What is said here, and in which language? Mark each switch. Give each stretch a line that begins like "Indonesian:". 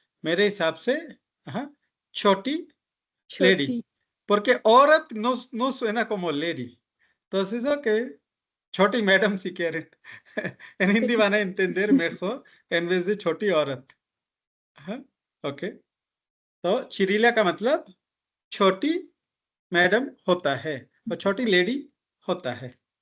Hindi: मेरे हिसाब से छोटी lady, छोटी
Spanish: porque aurat no suena como lady. Entonces, ok, छोटी मैडम si quieren. En hindi van a entender mejor en vez de छोटी औरत.
Hindi: ओके, तो चिरीला का मतलब छोटी मैडम होता है और छोटी लेडी होता है.